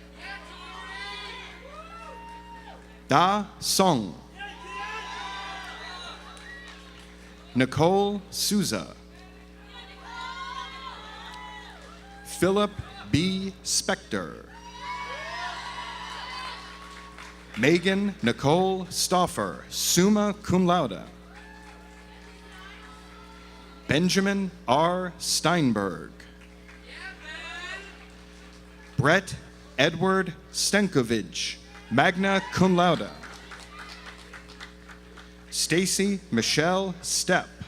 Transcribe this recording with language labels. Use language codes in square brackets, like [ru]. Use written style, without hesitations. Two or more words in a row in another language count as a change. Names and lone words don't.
[en] Da Song. Nicole Souza. Philip B. Spector. Megan Nicole Stauffer, [la] summa cum laude. [en] Benjamin R. Steinberg. Brett Edward Stenkovich, [la] magna cum laude. [en] Stacy Michelle Stepp.